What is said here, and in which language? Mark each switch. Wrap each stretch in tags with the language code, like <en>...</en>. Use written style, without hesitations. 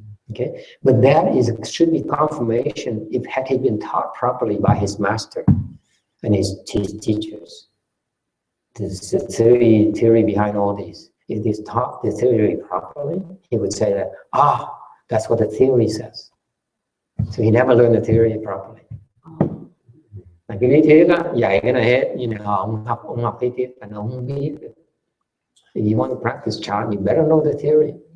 <en>Okay, but that should be confirmation if had he been taught properly by his master and his teachers. This is the theory behind all these. If he's taught the theory properly, he would say that, that's what the theory says. So he never learned the theory properly.</en> <vi>Cái lý thuyết á, dạy cái này hết, nhưng mà ông học lý thuyết và ông không biết được.</vi> <en>If you want to practice chant, you better know the theory.</en>